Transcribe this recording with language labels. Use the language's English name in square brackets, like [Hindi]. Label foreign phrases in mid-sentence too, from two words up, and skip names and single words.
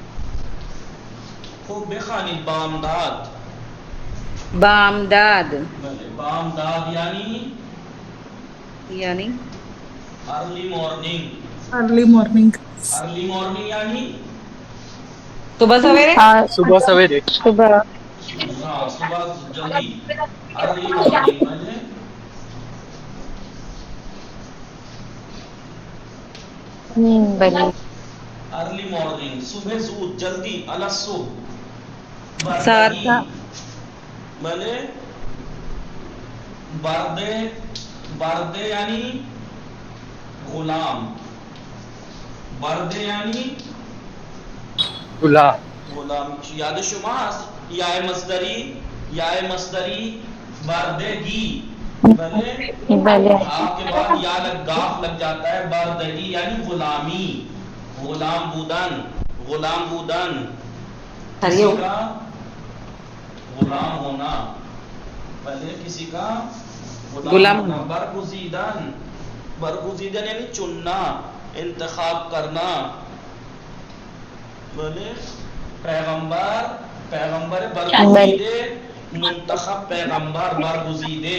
[Persian] خب بخوانید بامداد. بامداد بله بامداد یعنی [English] early morning. early morning. early morning یعنی [Urdu] صبح سویرے صبح سویرے. صبح ہاں صبح جلدی. [English] early morning [Urdu] بله بھلے [English] early morning [Persian] صبح زود جلدی [Arabic] علی الصبح. سار کا [Persian] بردگی بله برده یعنی غلام. برده یعنی غلام. غلام. یاد شما هست یا مصدری بردگی. بله [Urdu] بھلے آپ کے بعد یا گاف لگ جاتا ہے. [Persian] بردگی یعنی غلامی. غلام بودن [Urdu] کسی کا غلام ہونا. بھلے کسی کا غلام ہونا. [Persian] برگزیدن یعنی [Urdu] چننا انتخاب کرنا. بھلے [Persian] پیغمبر برگزیدے [Urdu] منتخب [Persian] پیغمبر برگزیدے.